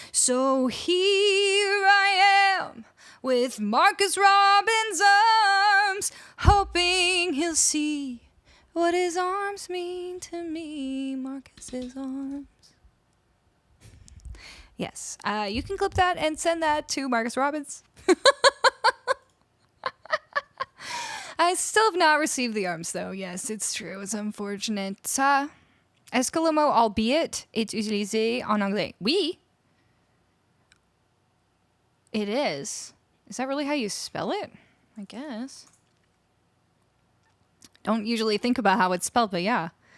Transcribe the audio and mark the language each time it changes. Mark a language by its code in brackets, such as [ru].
[en] So here I am with Marcus Robbins' arms, hoping he'll see what his arms mean to me. Marcus's arms. Yes, you can clip that and send that to Marcus Robbins. I still have not received the arms, though. Yes, it's true. It's unfortunate. [fr] Est-ce que le mot albeit est utilisé en anglais? Oui. [en] It is. Is that really how you spell it? I guess. Don't usually think about how it's spelled, but yeah.